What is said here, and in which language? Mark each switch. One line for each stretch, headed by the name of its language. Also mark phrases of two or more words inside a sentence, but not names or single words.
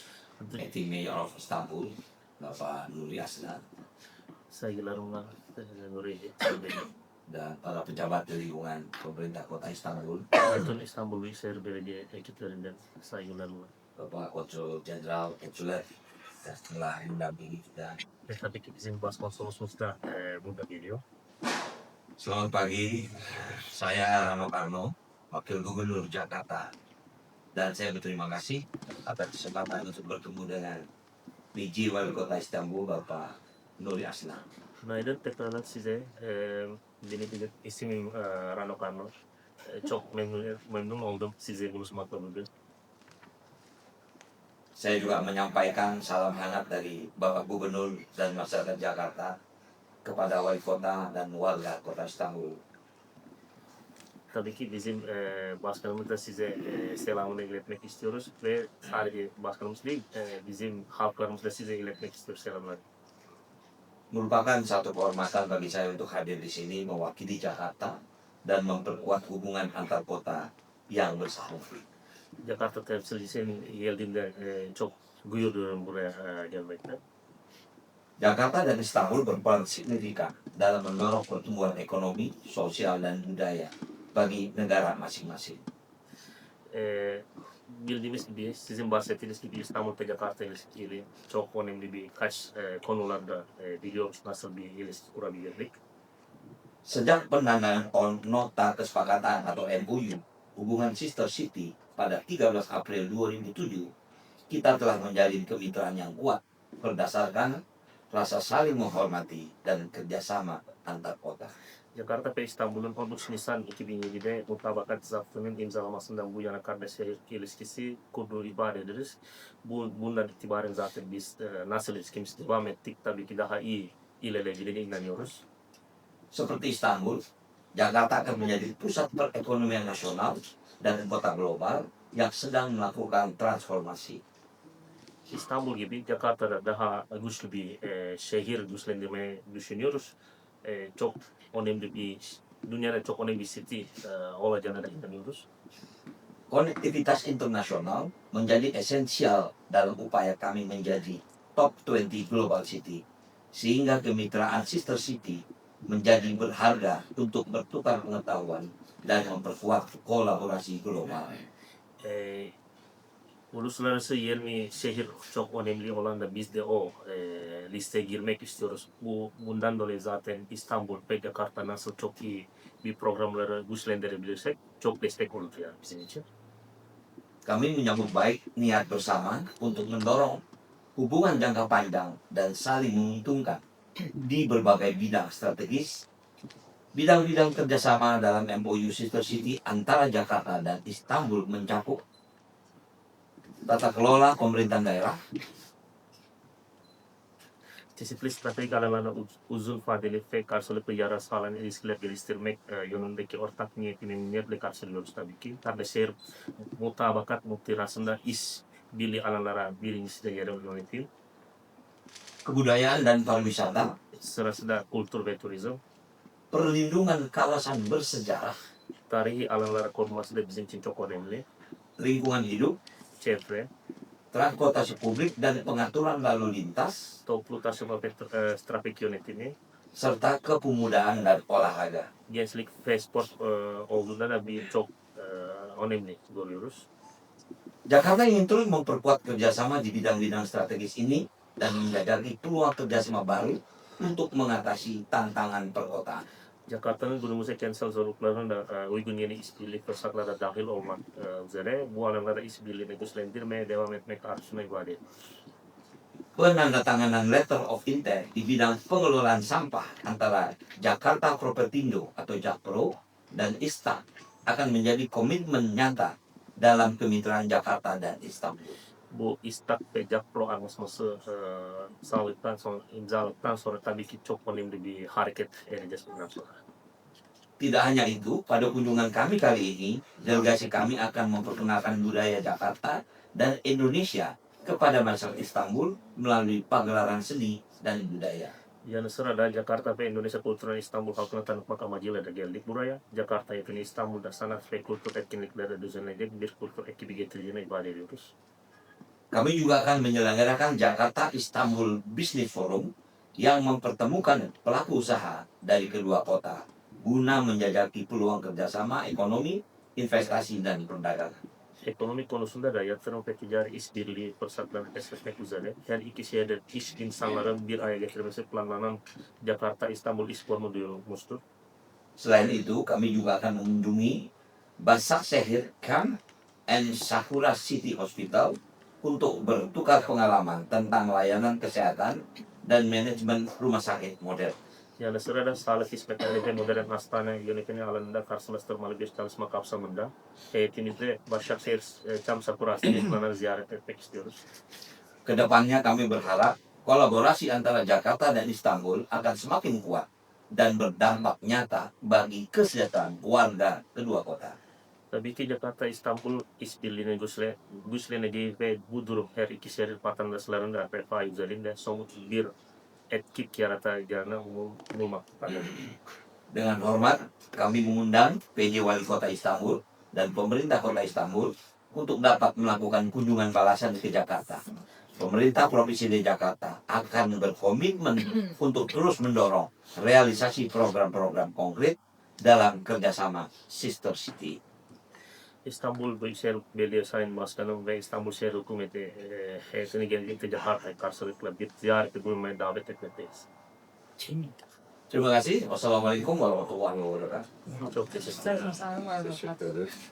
English: Acting Mayor of Istanbul,
Indonesian: Bapak Nuri Aslan,
Turkish: Saygılarımla Nuri
Indonesian: dan para pejabat dari lingkungan pemerintah kota Istanbul,
Turkish: bütün İstanbul Büyükşehir Belediye ekiplerinden saygılarımla.
Indonesian: Bapak Konsul Jenderal Eculer, dan setelah mendampingi kita.
Turkish: Ve tabii ki bizim başkonsolosumuz da burada geliyor.
Indonesian: Selamat pagi, saya Rano Karno, Wakil Gubernur Jakarta, dan saya berterima kasih atas kesempatan untuk bertemu dengan PJ Wali Kota İstanbul, Bapak Nuri Aslan.
Turkish: Günaydın tekrardan size. Benim ismim Rano Karno. Çok memnun oldum sizi buluşmakla bugün.
Indonesian: Saya juga menyampaikan salam hangat dari Bapak Gubernur dan masyarakat Jakarta kepada Wali Kota dan warga Kota İstanbul.
Turkish: Tabii ki bizim başkanımız da size selamını iletmek istiyoruz ve sadece başkanımız değil, bizim halklarımız da size iletmek istiyor selamlar.
Indonesian: Merupakan satu kehormatan bagi saya untuk hadir di sini mewakili Jakarta dan memperkuat hubungan antar kota yang bersama.
Turkish: Jakarta temsilcisinin geldiğinde çok gurur duyuyorum buraya gelmekten.
Indonesian: Jakarta dan Istanbul berperan signifikan dalam mendorong pertumbuhan ekonomi, sosial, dan budaya bagi negara masing-masing.
Turkish: Bildiğimiz gibi, sizin bahsettiğiniz gibi İstanbul ve Jakarta ilişkileri çok önemli birkaç konularda biliyoruz nasıl bir ilişki kurabilirdik.
Indonesian: Sejak penandatanganan Nota Kesepakatan atau MOU hubungan
English: sister city
Indonesian: pada 13 April 2007, kita telah menjalin kemitraan yang kuat berdasarkan rasa saling menghormati dan kerjasama antar kota.
Turkish: Jakarta ve İstanbul'un 13 Nisan 2007'de mutabakat zaptının imzalamasından bu yana kardeşlik ilişkisi kurduğu ifade ederiz. Bundan itibaren zaten biz nasıl ilişkimiz devam ettik tabii ki daha iyi ilerleyeceğine inanıyoruz.
Indonesian: Seperti Istanbul, Jakarta akan menjadi pusat perekonomian nasional dan kota global yang sedang melakukan transformasi.
Turkish: İstanbul gibi Jakarta'da daha güçlü bir şehir güçlendirmeyi düşünüyoruz. Çok önemli bir, dünyada çok önemli bir city olacağına da inanıyoruz.
Indonesian: Konektivitas internasional menjadi esensial dalam upaya kami menjadi
English: top 20 global city,
Indonesian: sehingga kemitraan
English: sister city
Indonesian: menjadi berharga untuk bertukar pengetahuan dan memperkuat kolaborasi global.
Turkish: Uluslararası 20 şehir çok önemli olan da biz de o listeye girmek istiyoruz. Bundan dolayı zaten İstanbul ve Jakarta nasıl çok iyi bir programları güçlendirebilirsek çok destek olur yani bizim için.
Indonesian: Kami menyambut baik niat bersama untuk mendorong hubungan jangka panjang dan saling menguntungkan di berbagai bidang strategis. Bidang-bidang kerjasama dalam MOU
English: Sister City
Indonesian: antara Jakarta dan Istanbul mencakup tata kelola pemerintahan daerah,
Turkish: Çeşitli stratejik alanlarda uzun vadeli ve karşılıklı yarar sağlayan ilişkiler geliştirmek yönündeki ortak niyetle karşılıyoruz tabii ki. Kardeşler mutabakat multirasında iş birliği alanlara birincisi de yerel yönetim,
Indonesian: kebudayaan dan pariwisata,
Turkish: sırası da kültür ve turizm,
Indonesian: perlindungan kawasan bersejarah,
Turkish: tarihi alanlara korunması da bizim için çok önemli,
Indonesian: lingkungan hidup,
Turkish: çevre,
Indonesian: transportasi publik dan pengaturan lalu lintas,
Turkish: toplu taşıma ve trafik yönetimi,
Indonesian: serta kepemudaan dan olahraga.
Turkish: gençlik ve spor olduğunda da birçok önemli görüyoruz.
Indonesian: Jakarta ingin terus memperkuat kerjasama di bidang-bidang strategis ini dan menjajaki peluang kerjasama baru untuk mengatasi tantangan perkotaan.
Turkish: Jakarta'nın günümüze kentsel zorluklarına da uygun yeni işbirliği fırsatlara dahil olmak üzere bu alanlarda işbirliğini güçlendirmeye devam etmek arzusunu ifade ediyor.
Indonesian: Penandatanganan
English: letter of intent
Indonesian: di bidang pengelolaan sampah antara Jakarta Propertindo atau Jakpro dan ISTA akan menjadi komitmen nyata dalam kemitraan Jakarta dan Istanbul.
Turkish: Bu İstak ve Jakpro anlaşması imzaladıktan sonra tabii ki çok önemli bir hareket edeceğiz bundan sonra.
Indonesian: Tidak hanya itu, pada kunjungan kami kali ini, delegasi kami akan memperkenalkan budaya Jakarta dan Indonesia kepada masyarakat İstanbul melalui pagelaran seni dan budaya.
Turkish: Yanı sıra da Jakarta ve Indonesia Kültürel İstanbul halkına tanıtmak amacıyla da geldik buraya. Jakarta yakını İstanbul'da sanat ve kültür etkinlikleri düzenleyecek bir kültür ekibi getirdiğini ifade ediyoruz.
Indonesian: Kami juga akan menyelenggarakan Jakarta Istanbul Business Forum yang mempertemukan pelaku usaha dari kedua kota guna menjajaki peluang kerjasama ekonomi, investasi, dan perdagangan.
Turkish: Ekonomi konusunda da yatırım ve ticari işbirliği fırsatlarını keşfetmek üzere her iki şehirde iş insanların bir araya getirmesi planlanan Jakarta İstanbul İş Forumu duyurulmuştur.
Indonesian: Selain itu, kami juga akan mengunjungi Basaksehir Camp and Sakura City Hospital untuk bertukar pengalaman tentang layanan kesehatan dan manajemen rumah sakit modern.
Turkish: Yanı sıra da sağlık hizmetleri ve modern hastane yönetimi alanında karşılaştırmalı bir çalışma kapsamında heyetimizle Başakşehir Çam Sakura Hastanesi'ne ziyaret etmek istiyoruz.
Indonesian: Kedepannya kami berharap kolaborasi antara Jakarta dan Istanbul akan semakin kuat dan berdampak nyata bagi kesejahteraan warga kedua kota.
Turkish: Tabii ki Jakarta İstanbul işbirliğinin güçleneceği ve bu durum her iki şehir vatandaşlarının da refah üzerinde somut bir etki yaratacağını umulmaktadır.
Indonesian: Dengan hormat, kami mengundang PJ Wali Kota Istanbul dan pemerintah Kota Istanbul untuk dapat melakukan kunjungan balasan ke Jakarta. Pemerintah Provinsi DKI Jakarta akan berkomitmen untuk terus mendorong realisasi program-program konkret dalam kerjasama
English: Sister City.
Turkish: İstanbul Büyükşehir Belediye Sayın Başkanım ve İstanbul Şehir Hükümeti heyetini gelecekte Jakarta'ya karşılıklı bir ziyarete bulunmaya davet etmekteyiz.
Indonesian: Terima kasih.
Arabic: والسلام عليكم ورحمة الله وبركاته.
Turkish: Çok teşekkür ederim. Teşekkür ederim.